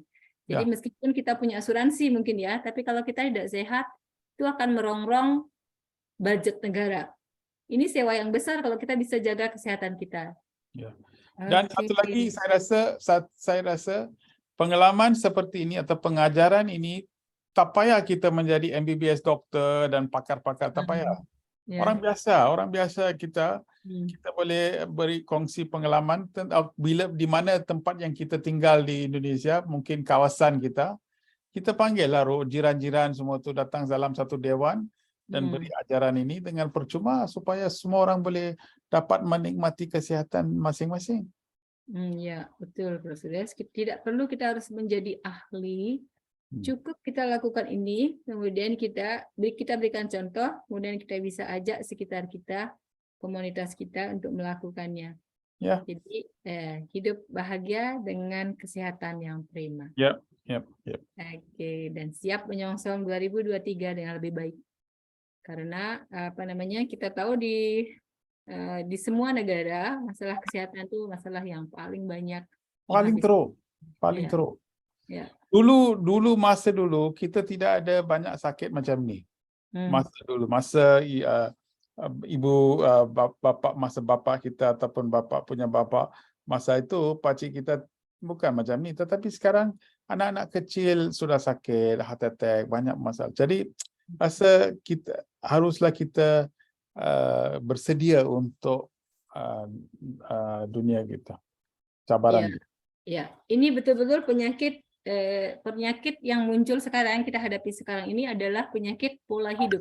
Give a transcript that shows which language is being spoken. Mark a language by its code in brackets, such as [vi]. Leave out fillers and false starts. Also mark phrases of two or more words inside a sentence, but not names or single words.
[id] Jadi meskipun kita punya asuransi mungkin ya, tapi kalau kita tidak sehat, itu akan merongrong budget negara. Ini sewa yang besar kalau kita bisa jaga kesehatan kita. [ms] Dan satu lagi, saya rasa pengalaman seperti ini atau pengajaran ini tak payah kita menjadi MBBS doktor dan pakar-pakar, tak payah. Orang biasa kita boleh beri kongsi pengalaman di mana tempat yang kita tinggal di Indonesia, mungkin kawasan kita panggillah jiran-jiran semua tu datang dalam satu dewan dan beri ajaran ini dengan percuma supaya semua orang boleh dapat menikmati kesihatan masing-masing. [id] Ya, betul, Profesor. Tidak perlu kita harus menjadi ahli. Cukup kita lakukan ini, kemudian kita berikan contoh, kemudian kita bisa ajak sekitar kita, komunitas kita untuk melakukannya. Jadi hidup bahagia dengan kesehatan yang prima. Oke, dan siap menyongsong 2023 dengan lebih baik. Karena kita tahu di semua negara masalah kesehatan itu masalah yang paling banyak. [ms] Paling teruk. Dulu masa dulu kita tidak ada banyak sakit macam ni. Masa ibu bapa kita ataupun bapa punya bapa, masa itu pakcik kita bukan macam ni, tetapi sekarang anak-anak kecil sudah sakit, [en] heart attack, [ms] banyak masalah. Jadi rasa haruslah kita bersedia untuk dunia kita, cabaran. [id] Ini betul-betul penyakit yang muncul sekarang, kita hadapi sekarang ini adalah penyakit pola hidup.